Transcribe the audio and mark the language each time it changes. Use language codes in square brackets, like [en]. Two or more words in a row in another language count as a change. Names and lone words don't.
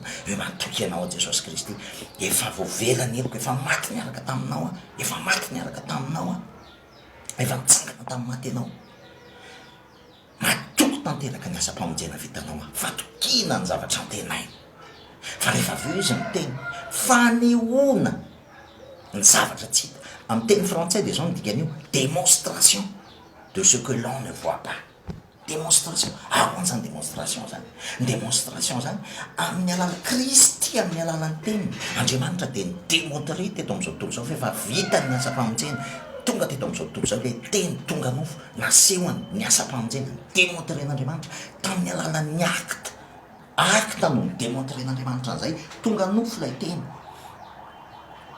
[mg] Eo matoky anao a Jesosy Kristy, efa voavelany eroko, efa maty niaraka taminao, efa maty niaraka taminao, efa mitsangana tamin'ny maty ianao. Matoky tanteraka ny asa-pamonjena vitanao, fatokina ny zavatra antenaina. Fa rehefa avy eo izy miteny fanehoana ny zavatra tsy hita. Amin'ny teny frantsay dia zao ny dikan'io, [fr] démonstration de ce que l'on ne voit pas. Démonstration. [mg] Ahoana zany démonstration zany? Ny démonstration zany amin'ny alalan'ny Kristy, amin'ny alalan'ny teniny. Andriamanitra dia nidémontrer teto amin'izao tontolo izao fa efa vita ny asa-pamonjena. Tonga teto amin'izao tontolo izao ilay teny tonga nofo, nasehony ny asa-pamonjena, démontren'Andriamanitra tamin'ny alalan'ny acte no nidémontren'Andriamanitra an'izay, tonga nofo ilay teny.